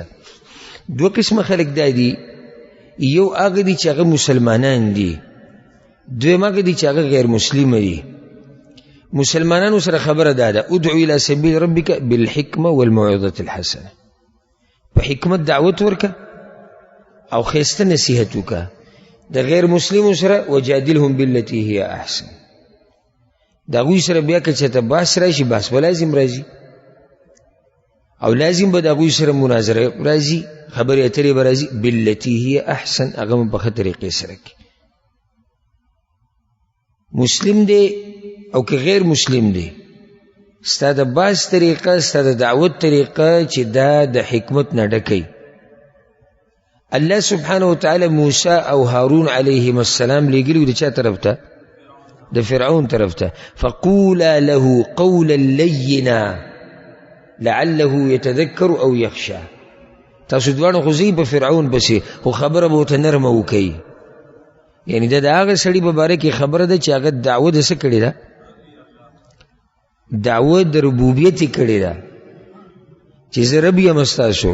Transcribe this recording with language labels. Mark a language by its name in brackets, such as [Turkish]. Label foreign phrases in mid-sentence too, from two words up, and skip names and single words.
[Pashto] دوه قسمه خلک دا دي، یو هغه دي چې هغه مسلمانان دي، دویم هغه دي چې هغه غیر مسلمه دي. مسلمانانو سره خبره دا ده [Arabic] ادعو الى سبیل ربک بالحکمه والموعظة الحسنه، [Pashto] په حکمت دعوت ورکه او ښایسته نصیحت وکړه. د غیر مسلمو سره [Arabic] وجادلهم بالتي هي احسن، [Pashto] د هغوی سره بیا که چېرته بحث راشي بحث به لازم راځي، او لازم به د هغوی سره مناظره راځي، خبرې اترې به راځي. [Arabic] بالتي هي احسن، [Pashto] هغه به په ښه طریقې سره کړي. مسلم دی او که غیر مسلم دی، ستا د بحث طریقه، ستا د دعوت طریقه چې دا د حکمت نه ډکوي. الله [Arabic] سبحانه وتعالی [Pashto] موسی او هارون [Arabic] علیهم السلام [Pashto] لیږلي د چا طرف ته؟ د فرعون طرف ته. [Arabic] فقولا له قولا لینا لعله يتذكر او يخشى. [Pashto] تاسو دواړو خو ځئ په فرعون پسې، خو خبره به ورته نرمه وکوئ. یعنی دا د هغه سړي په باره کې خبره ده چې هغه دعوه د څه کړې ده؟ دعوه د ربوبیت یې کړې ده چې زه رب یم ستاسو.